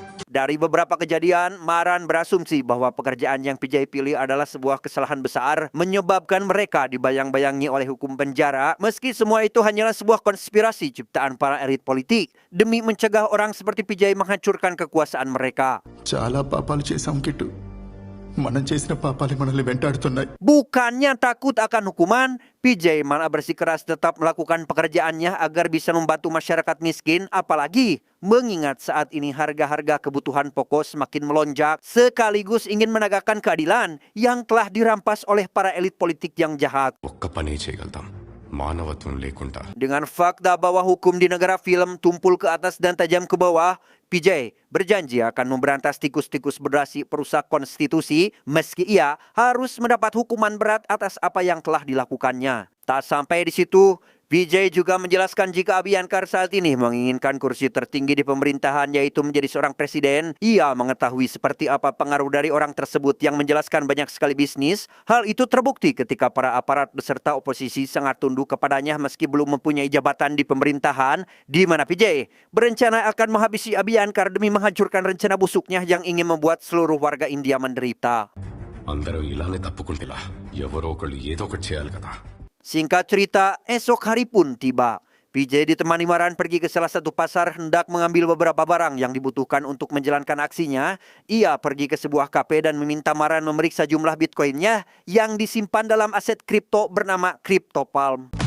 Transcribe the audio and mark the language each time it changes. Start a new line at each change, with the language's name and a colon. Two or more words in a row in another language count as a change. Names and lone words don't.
Indonesian: Dari beberapa kejadian, Maran berasumsi bahwa pekerjaan yang PJ pilih adalah sebuah kesalahan besar menyebabkan mereka dibayang-bayangi oleh hukum penjara, meski semua itu hanyalah sebuah konspirasi ciptaan para elit politik demi mencegah orang seperti PJ menghancurkan kekuasaan mereka.
Telugu: చాలా పాపాలు చేశాం కిట్టు మనం చేసిన పాపాలే మనల్ని వెంటాడుతున్నాయి.
Indonesian: Bukannya takut akan hukuman, PJ malah bersikeras tetap melakukan pekerjaannya agar bisa membantu masyarakat miskin, apalagi mengingat saat ini harga-harga kebutuhan pokok semakin melonjak, sekaligus ingin menegakkan keadilan yang telah dirampas oleh para elit politik yang jahat.
Telugu: ఒక్క పనే చేయగలుగుతాం మానవత్వం లేకుండా.
Indonesian: Dengan fakta bahwa hukum di negara film tumpul ke atas dan tajam ke bawah, PJ berjanji akan memberantas tikus-tikus berdasi perusak konstitusi meski ia harus mendapat hukuman berat atas apa yang telah dilakukannya. Tak sampai di situ, PJ juga menjelaskan jika Abhyankar saat ini menginginkan kursi tertinggi di pemerintahan yaitu menjadi seorang presiden, ia mengetahui seperti apa pengaruh dari orang tersebut yang menjelaskan banyak sekali bisnis. Hal itu terbukti ketika para aparat beserta oposisi sangat tunduk kepadanya meski belum mempunyai jabatan di pemerintahan, di mana PJ berencana akan menghabisi Abhyankar demi menghancurkan rencana busuknya yang ingin membuat seluruh warga India menderita.
Telugu: అందరూ ఇలానే తప్పుకుంటేలా ఎవరో ఒకళ్ళు ఏదో ఒకటి చేయాలి కదా.
Indonesian: Singkat cerita, esok hari pun tiba. PJ ditemani Maran pergi ke salah satu pasar hendak mengambil beberapa barang yang dibutuhkan untuk menjalankan aksinya. Ia pergi ke sebuah kafe dan meminta Maran memeriksa jumlah bitcoinnya yang disimpan dalam aset kripto bernama CryptoPalm.